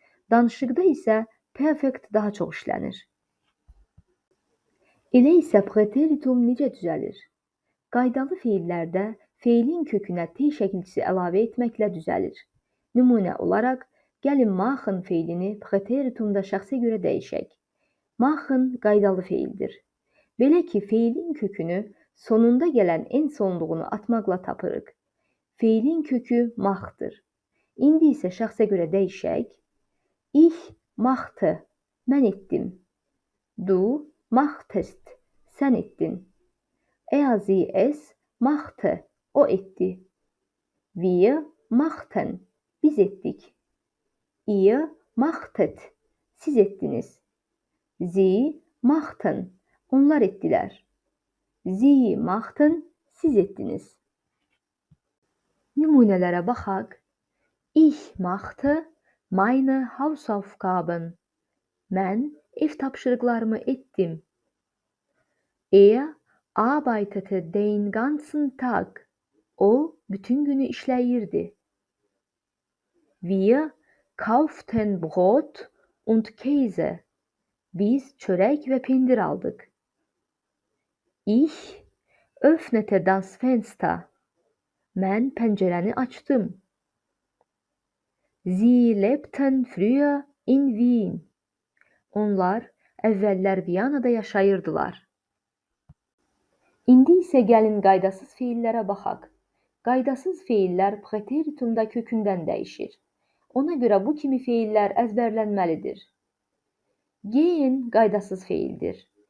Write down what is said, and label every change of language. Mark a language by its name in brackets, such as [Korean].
[Azerbaijani] Danışıqda isə perfekt daha çox işlənir. Elə isə Präteritum necə düzəlir? Qaydalı feillərdə feilin kökünə T şəkilçisi əlavə etməklə düzəlir. Nümunə olaraq, gəlin machen feilini Präteritumda şəxsə görə dəyişək. Machen qaydalı feildir. Belə ki, feilin kökünü sonunda gələn en sonluğunu atmaqla tapırıq. Feilin kökü machdır. İndi isə şəxsə görə dəyişək. [German] Ich machte, [Azerbaijani] mən etdim. [German] Du machtest, [Azerbaijani] sən etdin. [German] Sie es machte, [Azerbaijani] o etdi. [German] Wir machten, [Azerbaijani] biz etdik. [German] Ihr machtet, [Azerbaijani] siz ettiniz. [German] Sie machten, [Azerbaijani] onlar ettiler. [German] Sie machten, [Azerbaijani] siz ettiniz. Nümunələrə baxaq. [German] Ich machte meine Hausaufgaben. [Azerbaijani] Mən ev tapşırıqlarımı etdim. [German] Arbeitete den ganzen Tag. [Azerbaijani] O bütün günü işləyirdi. [German] Wir kauften Brot und Käse. [Azerbaijani] Biz çörək və pendir aldıq. [German] Ich öffnete das Fenster. [Azerbaijani] Mən pəncərəni açdım. [German] Sie lebten früher in Wien. [Azerbaijani] Onlar əvvəllər Viyanada yaşayırdılar. İndi isə gəlin qaydasız feillərə baxaq. Qaydasız feillər Präteritumda kökündən dəyişir. Ona görə bu kimi feillər əzbərlənməlidir. Gehen qaydasız feildir.